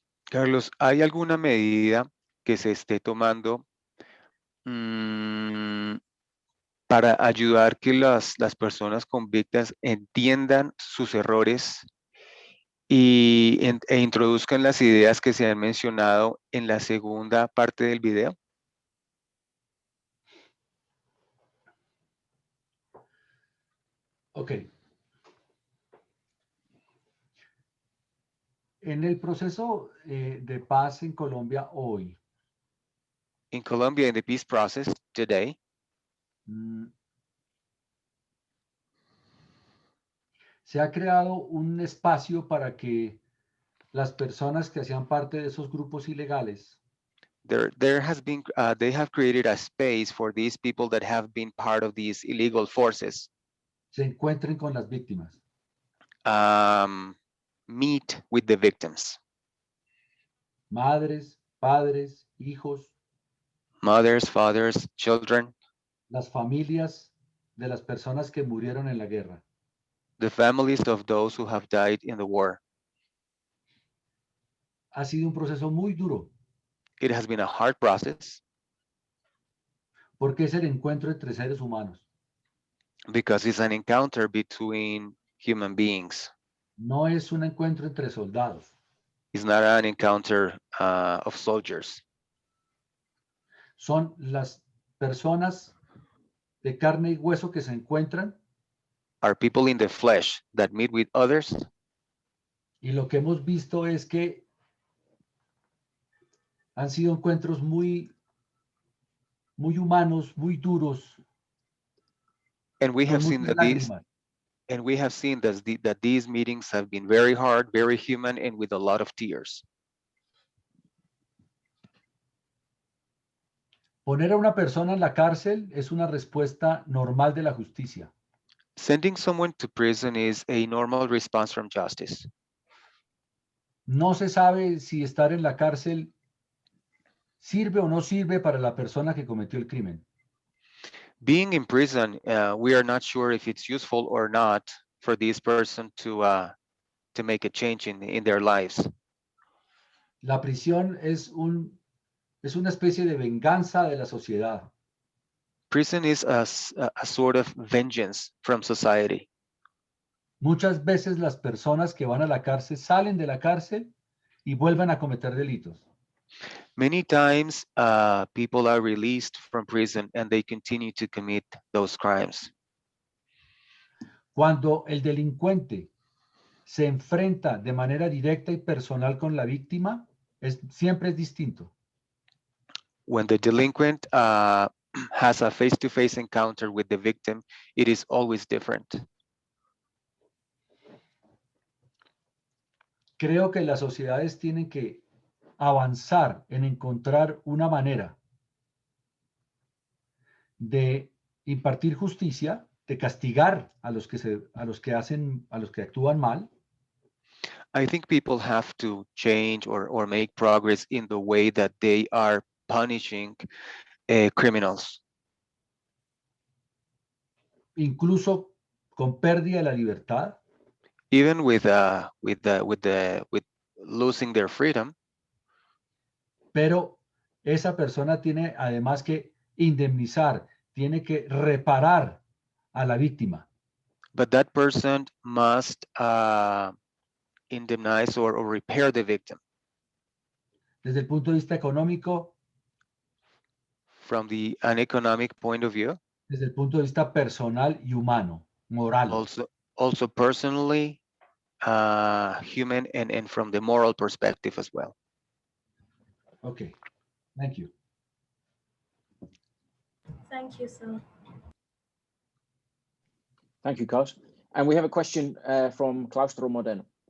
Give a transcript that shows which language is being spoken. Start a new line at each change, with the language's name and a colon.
Spanish: Carlos, ¿hay alguna medida que se esté tomando para ayudar que las personas convictas entiendan sus errores e introduzcan las ideas que se han mencionado en la segunda parte del video? Ok. En el proceso de paz en Colombia hoy,
English: In Colombia, in the peace process today,
Spanish: se ha creado un espacio para que las personas que hacían parte de esos grupos ilegales
English: there has been they have created a space for these people that have been part of these illegal forces.
Spanish: se encuentren con las víctimas.
English: Meet with the victims.
Spanish: Madres, padres, hijos.
English: Mothers, fathers, children.
Spanish: Las familias de las personas que murieron en la guerra.
English: The families of those who have died in the war.
Spanish: Ha sido un proceso muy duro.
English: It has been a hard process.
Spanish: Porque es el encuentro entre seres humanos.
English: Because it's an encounter between human beings.
Spanish: No es un encuentro entre soldados.
English: It's not an encounter of soldiers.
Spanish: Son las personas de carne y hueso que se encuentran.
English: Are people in the flesh that meet with others.
Spanish: Y lo que hemos visto es que han sido encuentros muy humanos, muy duros.
English: And we have seen that that these meetings have been very hard, very human, and with a lot of tears.
Spanish: Poner a una persona en la cárcel es una respuesta normal de la justicia.
English: Sending someone to prison is a normal response from justice.
Spanish: No se sabe si estar en la cárcel sirve o no sirve para la persona que cometió el crimen.
English: Being in prison, we are not sure if it's useful or not for this person to make a change in their lives.
Spanish: La prisión es una especie de venganza de la sociedad.
English: Prison is a sort of vengeance from society.
Spanish: Muchas veces las personas que van a la cárcel salen de la cárcel y vuelven a cometer delitos.
English: Many times, people are released from prison and they continue to commit those crimes.
Spanish: Cuando el delincuente se enfrenta de manera directa y personal con la víctima, siempre es distinto.
English: When the delinquent has a face-to-face encounter with the victim, it is always different.
Spanish: Creo que las sociedades tienen que avanzar en encontrar una manera de impartir justicia, de castigar a los que actúan mal.
English: I think people have to change or make progress in the way that they are punishing criminals.
Spanish: Incluso con pérdida de la libertad.
English: Even with losing their freedom.
Spanish: Pero esa persona tiene además que indemnizar, tiene que reparar a la víctima.
English: But that person must indemnize or repair the victim.
Spanish: Desde el punto de vista económico.
English: From an economic point of view.
Spanish: Desde el punto de vista personal y humano, moral.
English: Also personally, human, and from the moral perspective as well. Okay, thank you. Thank you, sir. Thank you, Carlos. And we have a question from Claustro Moderno.